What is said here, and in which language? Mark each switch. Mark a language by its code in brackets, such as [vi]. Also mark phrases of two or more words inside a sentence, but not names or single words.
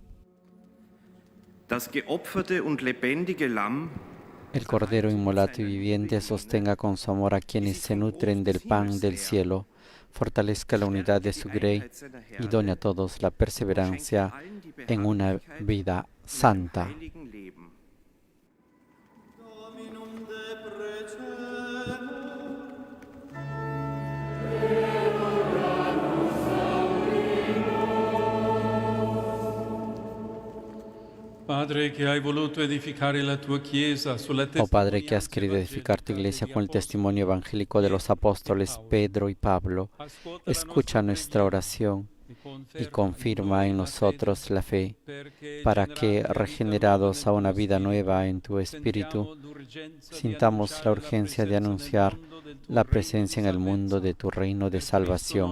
[de] Das geopferte und lebendige Lamm, [es] El Cordero inmolato y viviente sostenga con su amor a quienes se nutren del pan del cielo, fortalezca la unidad de su grey y done a todos la perseverancia en una vida santa. [it] Padre che hai voluto edificare la tua Chiesa sulla [es] Oh Padre, que has querido edificar tu Iglesia con el testimonio evangélico de los apóstoles Pedro y Pablo, escucha nuestra oración y confirma en nosotros la fe, para que, regenerados a una vida nueva en tu Espíritu, sintamos la urgencia de anunciar la presencia en el mundo de tu reino de salvación.